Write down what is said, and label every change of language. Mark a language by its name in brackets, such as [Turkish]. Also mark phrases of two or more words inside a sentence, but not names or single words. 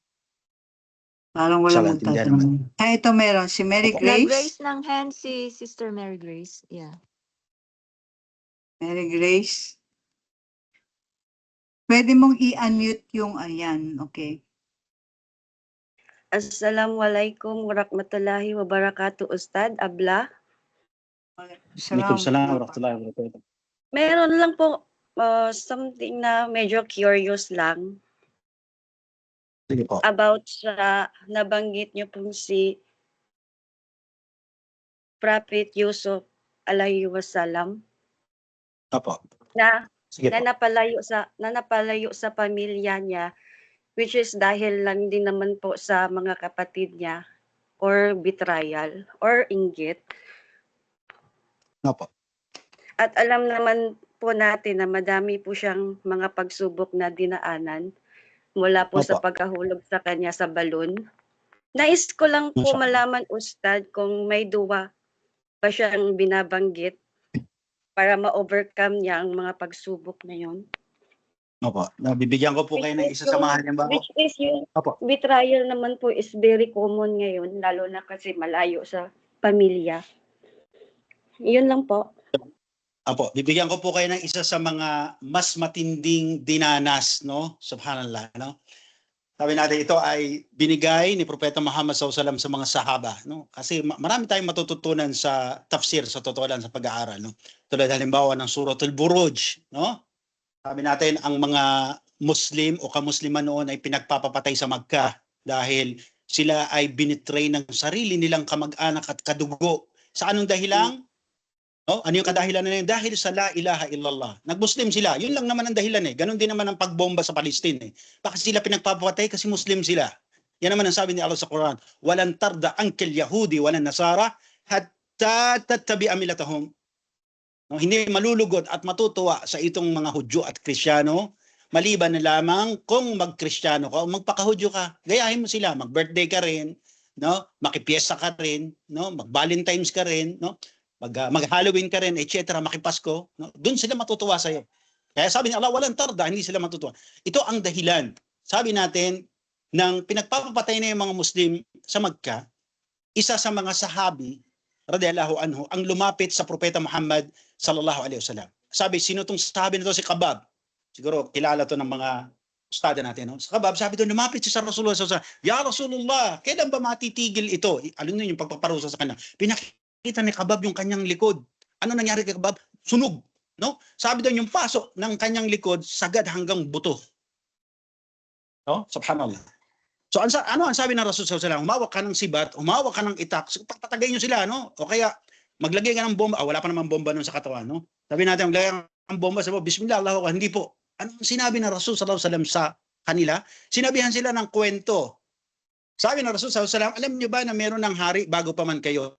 [Filipino] Parang walang magtatanong. Ito meron. Si Mary Grace. Nag-raise ng hand si Sister Mary Grace. Yeah. Mary Grace. Pwede mong i-unmute yung ayan. Okay. [Arabic] السلام عليكم ورحمة الله وبركاته, Ustad Abla. عليكم السلام ورحمة الله وبركاته. [Filipino] Meron lang po something na medyo curious lang Sige po. about sa nabanggit niyo pong si Prophet Yusuf [Arabic] عليه السلام [Filipino] Opo. na Sige po. napalayo sa pamilya niya which is dahil lang din naman po sa mga kapatid niya or betrayal or inggit. Opo. At alam naman po natin na madami po siyang mga pagsubok na dinaanan mula po sa Opo. pagkahulog sa kanya sa balon. Nais ko lang po [Arabic] ما شاء الله. [Filipino] malaman, Ustad, kung may duwa ba siyang binabanggit para ma-overcome niya ang mga pagsubok na yon. Opo. Nabibigyan ko po kayo ng isa sa mga halimbawa. Which is yung Opo. betrayal naman po [English] is very common [Filipino] ngayon, lalo na kasi malayo sa pamilya. Yun lang po. Opo, bibigyan ko po kayo ng isa sa mga mas matinding dinanas, no? Subhanallah, no? Sabi natin, ito ay binigay ni Propeta Muhammad SAW sa mga sahaba, no? Kasi marami tayong matututunan sa tafsir, sa totoo lang, sa pag-aaral, no? Tulad halimbawa ng Suratul Buruj, no? Sabi natin, ang mga Muslim o kamusliman noon ay pinagpapapatay sa Makkah dahil sila ay binitray ng sarili nilang kamag-anak at kadugo. Sa anong dahilan? No? Ano yung kadahilan na yun? Dahil sa [Arabic] لا إله إلا الله. [Filipino] Nag-Muslim sila. Yun lang naman ang dahilan eh. Ganon din naman ang pagbomba sa Palestine eh. Bakit sila pinagpapatay? Kasi Muslim sila. Yan naman ang sabi ni Allah sa Quran. [Arabic] ولن ترضى عنك اليهود ولا النصارى حتى تتبع ملتهم. [Filipino] No, hindi malulugod at matutuwa sa itong mga Hudyo at Kristiyano maliban na lamang kung mag-Kristiyano ka o magpaka-Hudyo ka. Gayahin mo sila, mag-birthday ka rin, no? Makipiesta ka rin, no? Mag-Valentine's ka rin, no? Mag-Halloween ka rin, etc., makipasko, no? Doon sila matutuwa sa iyo. Kaya sabi ni Allah, walang tarda, hindi sila matutuwa. Ito ang dahilan. Sabi natin, nang pinagpapatay na yung mga Muslim sa Makkah, isa sa mga sahabi [Arabic] رضي الله عنه [Filipino] ang lumapit sa Propeta Muhammad [Arabic] صلى الله عليه وسلم. [Filipino] Sabi, sino tong sahabi na to? Si Kabab. Siguro kilala to ng mga ustada natin, no? Sa Kabab, sabi doon, lumapit siya sa Rasulullah [Arabic] صلى الله عليه وسلم. يا رسول الله, [Filipino] kailan ba matitigil ito? Alam niyo yung pagpaparusa sa kanya. Pinakita ni Kabab yung kanyang likod. Ano nangyari kay Kabab? Sunog, no? Sabi doon, yung pasok ng kanyang likod sagad hanggang buto. No? Subhanallah. So ano ang sabi ng Rasul [Arabic] صلى الله عليه وسلم? [Filipino] Humawak ka ng sibat, humawak ka ng itak, patatayin niyo sila, no? O kaya maglagay ka ng bomba. Wala pa naman bomba nun sa katawan, no? Sabi natin, maglagay ka ng bomba sa [Arabic] بسم الله، الله أكبر. [Filipino] Hindi po. Ano ang sinabi ng Rasul [Arabic] صلى الله عليه وسلم [Filipino] sa kanila? Sinabihan sila ng kwento. Sabi ng Rasul [Arabic] صلى الله عليه وسلم, [Filipino] alam niyo ba na meron ng hari bago pa man kayo?